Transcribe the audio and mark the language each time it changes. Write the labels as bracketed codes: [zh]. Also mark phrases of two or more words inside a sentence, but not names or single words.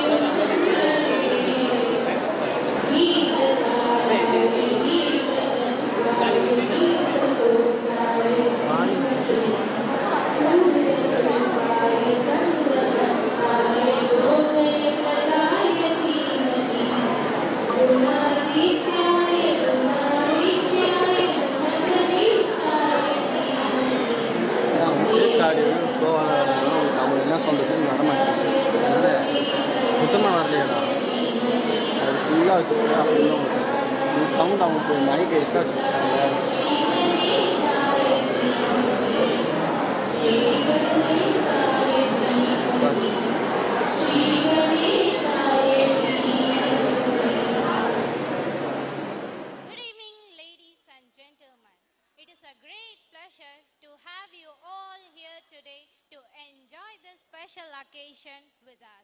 [sa] गीतसाराय गीततत्त्वाय गीतगोत्राय गुरुरूपाय तन्त्रतत्त्वाय गोचरप्रदाय धीमहि गुणातीत्याय गुणाधीशाय गुणप्रविशाय धीमहि [ta] அவங்க என்ன சொல்கிறது வரமாட்டேங்குது சுத்தமாக வரலையடா அது ஃபுல்லாக வச்சுருக்கேன் அப்படின்னு சவுண்ட் அவங்களுக்கு [en] mic extra [ta] வச்சுருக்காங்க [en] Good evening, ladies and gentlemen. It is a great pleasure to have you all here today to enjoy this special occasion with us.